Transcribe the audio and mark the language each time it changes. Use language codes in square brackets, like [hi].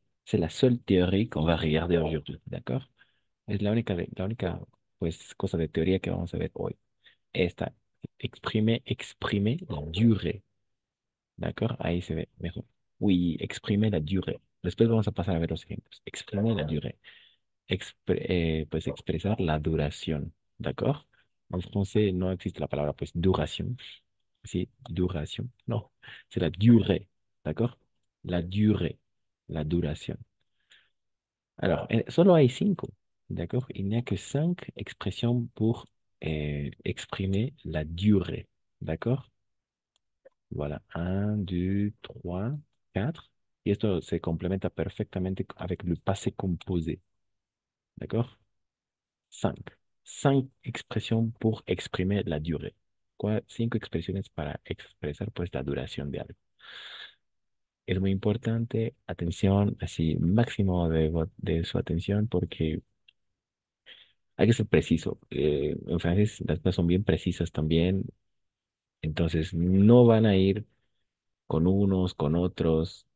[fr] C'est la seule théorie qu'on va regarder aujourd'hui. D'accord? [es] Es la única, pues, cosa de teoría que vamos a ver hoy. Esta, [fr] exprimer la durée. D'accord? [es] Ahí se ve mejor. [fr] Oui, exprimer la durée. [es] Después vamos a pasar a ver los ejemplos. [fr] Exprimer la durée. [es] Pues expresar la duración, ¿d'accord? En français no existe la palabra pues duración, sí, duración, no, [fr] c'est la durée, [es] ¿d'accord? La durée, la duración. Alors, solo hay cinco, ¿d'accord? [fr] Il n'y a que cinq expressions pour exprimer la durée, ¿d'accord? Voilà, un, deux, trois, quatre. [es] Y esto se complementa perfectamente [fr] avec le passé composé, ¿d'accord? Cinq. Cinq expresiones pour exprimer la durée. [es] Cinco expresiones para expresar pues la duración de algo. Es muy importante, atención, así máximo de su atención porque hay que ser preciso. En francés las cosas son bien precisas también, entonces no van a ir con unos, con otros.